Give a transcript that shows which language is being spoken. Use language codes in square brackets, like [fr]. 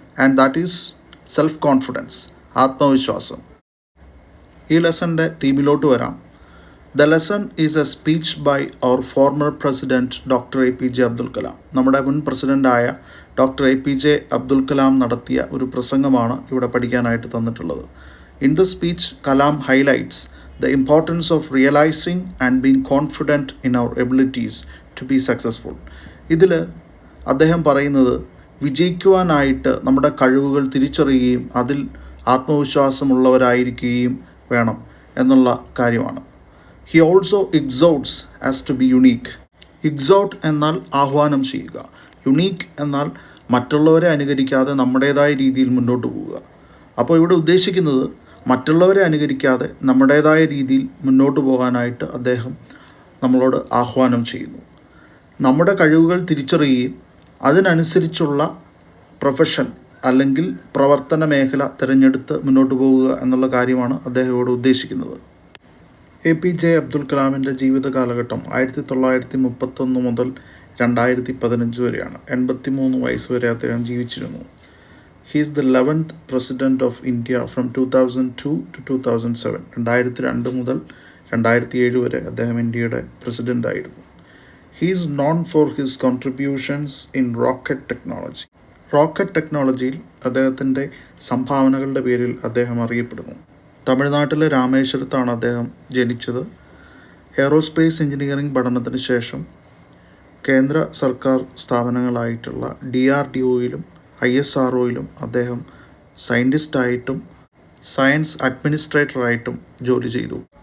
[en] And that is self confidence, ആത്മവിശ്വാസം. [ml] ഈ ലെസൻ്റെ തീമിലോട്ട് വരാം. [en] The lesson is a speech by our former president doctor APJ Abdul Kalam. [ml] നമ്മുടെ മുൻ പ്രസിഡൻ്റായ doctor APJ Abdul Kalam നടത്തിയ ഒരു പ്രസംഗമാണ് ഇവിടെ പഠിക്കാനായിട്ട് തന്നിട്ടുള്ളത്. [en] In the speech Kalam highlights the importance of realizing and being confident in our abilities to be successful. [ml] ഇതിൽ അദ്ദേഹം പറയുന്നത് വിജയിക്കുവാനായിട്ട് നമ്മുടെ കഴിവുകൾ തിരിച്ചറിയുകയും അതിൽ ആത്മവിശ്വാസമുള്ളവരായിരിക്കുകയും വേണം എന്നുള്ള കാര്യമാണ്. [en] He also exhorts us to be unique. [ml] Exhort എന്നാൽ ആഹ്വാനം ചെയ്യുക, യുണീക്ക് എന്നാൽ മറ്റുള്ളവരെ അനുകരിക്കാതെ നമ്മുടേതായ രീതിയിൽ മുന്നോട്ട് പോവുക. അപ്പോൾ ഇവിടെ ഉദ്ദേശിക്കുന്നത് മറ്റുള്ളവരെ അനുകരിക്കാതെ നമ്മുടേതായ രീതിയിൽ മുന്നോട്ട് പോകാനായിട്ട് അദ്ദേഹം നമ്മളോട് ആഹ്വാനം ചെയ്യുന്നു. നമ്മുടെ കഴിവുകൾ തിരിച്ചറിയുകയും അതിനനുസരിച്ചുള്ള പ്രൊഫഷൻ അല്ലെങ്കിൽ പ്രവർത്തന മേഖല തിരഞ്ഞെടുത്ത് മുന്നോട്ട് പോകുക എന്നുള്ള കാര്യമാണ് അദ്ദേഹം ഇവിടെ ഉദ്ദേശിക്കുന്നത്. APJ അബ്ദുൽ കലാമിൻ്റെ ജീവിത കാലഘട്ടം 1931 മുതൽ 2015 വരെയാണ്. 83 വയസ്സ് വരെ അദ്ദേഹം ജീവിച്ചിരുന്നു. [en] He is the 11th President of India from 2002 to 2007. [ml] 2002 മുതൽ 2007 വരെ അദ്ദേഹം ഇന്ത്യയുടെ പ്രസിഡൻ്റ് ആയിരുന്നു. [en] He is known for his contributions in rocket technology. [ml] Rocket ടെക്നോളജിയിൽ അദ്ദേഹത്തിൻ്റെ സംഭാവനകളുടെ പേരിൽ അദ്ദേഹം അറിയപ്പെടുന്നു. തമിഴ്നാട്ടിലെ രാമേശ്വരത്താണ് അദ്ദേഹം ജനിച്ചത്. എയറോസ്പേസ് എഞ്ചിനീയറിംഗ് പഠനത്തിന് ശേഷം കേന്ദ്ര സർക്കാർ സ്ഥാപനങ്ങളായിട്ടുള്ള DRDOയിലും ISROയിലും അദ്ദേഹം സയൻറ്റിസ്റ്റായിട്ടും സയൻസ് അഡ്മിനിസ്ട്രേറ്ററായിട്ടും ജോലി ചെയ്തു.